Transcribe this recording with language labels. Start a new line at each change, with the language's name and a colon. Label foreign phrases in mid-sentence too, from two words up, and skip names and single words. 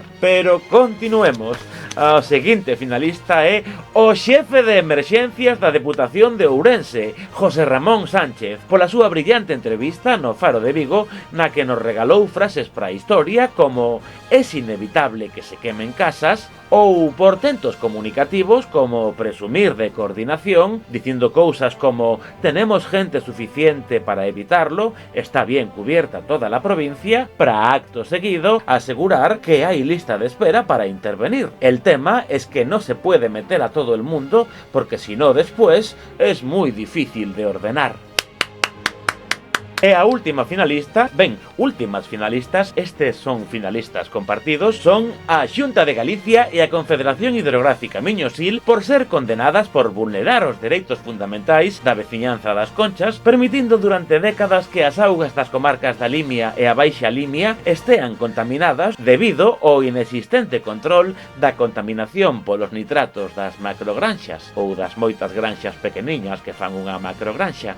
Galician: Pero continuemos. O seguinte finalista é o xefe de emerxencias da Deputación de Ourense, José Ramón Sánchez, pola súa brillante entrevista no Faro de Vigo, na que nos regalou frases para a historia como
Spanish: "es inevitable que se quemen casas",
Galician: ou portentos comunicativos como presumir de coordinación, dicindo cousas como
Spanish: "tenemos gente suficiente para evitarlo, está bien cubierta toda la provincia",
Galician: para acto seguido asegurar que
Spanish: hay lista de espera para intervenir. El tema es que no se puede meter a todo el mundo porque si no después es muy difícil de ordenar.
Galician: E a última finalista, últimas finalistas, estes son finalistas compartidos, son a Xunta de Galicia e a Confederación Hidrográfica Miño-Sil por ser condenadas por vulnerar os dereitos fundamentais da veciñanza das Conchas, permitindo durante décadas que as augas das comarcas da Limia e a Baixa Limia estean contaminadas debido ao inexistente control da contaminación polos nitratos das macrogranxas ou das moitas granxas pequeniñas que fan unha macrogranxa.